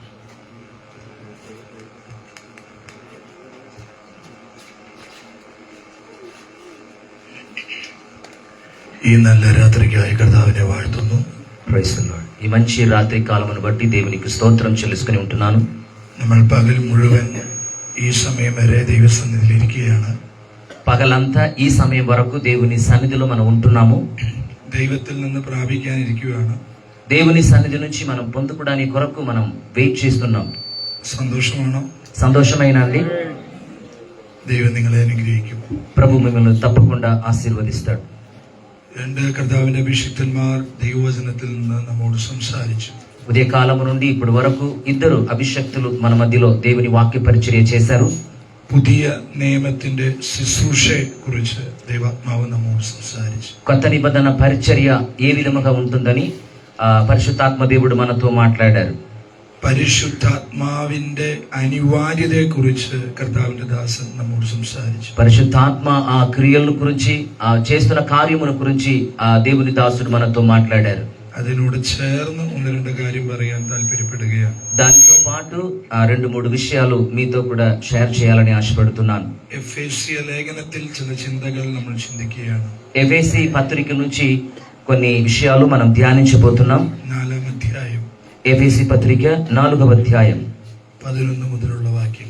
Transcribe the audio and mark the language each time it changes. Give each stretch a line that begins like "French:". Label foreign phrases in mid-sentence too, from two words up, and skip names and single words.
Malayalam: ഈ നല്ല രാത്രിക്ക് കർത്താവിനെ വാഴ്ത്തുന്നു.
English: Praise the Lord.
Telugu: ఈ మంచి రాత్రి కాలమును బట్టి దేవునికి స్తోత్రం చెల్లించుకొని ఉంటున్నాను.
Malayalam: നമ്മൾ പകൽ മുഴുവൻ ഈ സമയം വരെ ദൈവസന്നിധിയിൽ ഇരിക്കുകയാണ്.
Telugu: పగలంతా ఈ సమయం వరకు దేవుని సన్నిధిలో మనం ఉంటున్నాము.
Malayalam: ദൈവത്തിൽ നിന്ന് പ്രാപിക്കാനിരിക്കുകയാണ്.
Telugu: దేవుని సన్నిధి నుంచి మనం పొందుకోవడానికి కొరకు మనం వెయిట్ చేస్తున్నాం.
Malayalam: സന്തോഷമാണോ?
Telugu: సంతోషమైనండి.
Malayalam: ദൈവം നിങ്ങളെ അനുഗ്രഹിക്കും.
Telugu: ప్రభు మిమ్మల్ని తప్పకుండా ఆశీర్వదిస్తాడు.
Malayalam: രണ്ട് കർത്താവിന്റെ അഭിഷിക്തന്മാർ ദൈവവചനത്തിൽ നിന്ന് നമ്മോട് സംസാരിച്ചു.
Telugu: ఉదయ కాలము నుండి ఇప్పటి వరకు ఇద్దరు అభిషక్తులు మన మధ్యలో దేవుని వాక్య పరిచర్య చేశారు.
Malayalam: പുതിയ നിയമത്തിന്റെ ശുശ്രൂഷയെ കുറിച്ച് ദൈവാത്മാവ് നമ്മോട് സംസാരിച്ചു.
Telugu: కొత్త నిబంధన పరిచర్య ఏ విధముగా ఉంటుందని పరిశుద్ధాత్మ దేవుడు మనతో మాట్లాడారు.
Malayalam: പരിശുദ്ധാത്മാവിന്റെ അനിവാര്യതയെ കുറിച്ച് കർത്താവിന്റെ ദാസൻ നമ്മോട് സംസാരിച്ചു.
Telugu: పరిశుద్ధాత్మ ఆ క్రియల గురించి చేస్తున్న కార్యముల గురించి దేవుని దాసుడు మనతో మాట్లాడారు.
Malayalam: അതിനോട് ചേർന്ന് ഒന്ന് രണ്ട് കാര്യം പറയാൻ താല്പര്യപ്പെടുകയാണ്.
Telugu: దానితో పాటు 2-3 విషయాలు మీతో కూడా షేర్ చేయాలని ఆశపడుతున్నాను.
Malayalam: ఎఫెసీ లేఖనത്തിൽ ചില ചിന്തകൾ നമ്മൾ ചിന്തിക്കുകയാണ്.
Telugu: ఎఫెసీ పత్రిక నుంచి కొన్ని విషయాలు మనం ధ్యానించబోతున్నాం. 4వ అధ్యాయం. ఎఫెసీ పత్రిక 4వ అధ్యాయం
Malayalam: 11 മുതലുള്ള వాక్యങ്ങൾ.